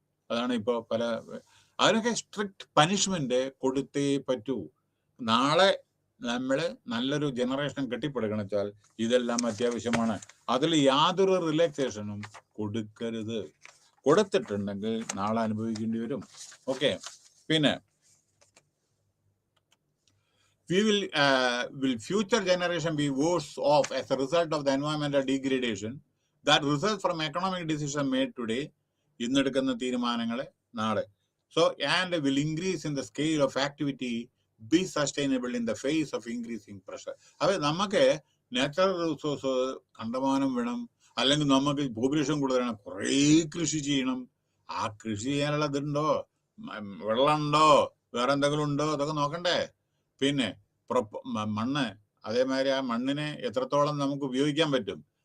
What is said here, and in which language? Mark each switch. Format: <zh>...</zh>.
<ml>അതാണ് ഇപ്പോൾ അതിനൊക്കെ സ്ട്രിക്റ്റ് പനിഷ്മെന്റ് കൊടുത്തേ പറ്റൂ. നാളെ നമ്മൾ നല്ലൊരു ജനറേഷൻ കെട്ടിപ്പടുക്കണം വെച്ചാൽ ഇതെല്ലാം അത്യാവശ്യമാണ്. അതിൽ യാതൊരു റിലാക്സേഷനും കൊടുക്കരുത്. കൊടുത്തിട്ടുണ്ടെങ്കിൽ നാളെ അനുഭവിക്കേണ്ടി വരും.</ml> <en>Okay, പിന്നെ will future generation be worse off as a result of the environmental degradation that results from economic decision made today?</en> <ml>ഇന്നെടുക്കുന്ന തീരുമാനങ്ങൾ നാളെ.</ml> <en>So and will increase in the scale of activity be sustainable in the face of increasing pressure.</en> <ml>അത് നമുക്ക് natural resource കണ്ടമാനം വേണം, അല്ലെങ്കിൽ നമുക്ക് population കൂടുതലാണ്, കുറേ കൃഷി ചെയ്യണം. ആ കൃഷി ചെയ്യാനുള്ള ഇതുണ്ടോ, വെള്ളമുണ്ടോ, വേറെ എന്തെങ്കിലും ഉണ്ടോ, അതൊക്കെ നോക്കണ്ടേ. പിന്നെ മണ്ണ്, അതേമാതിരി ആ മണ്ണിനെ എത്രത്തോളം നമുക്ക് ഉപയോഗിക്കാൻ പറ്റും.</ml>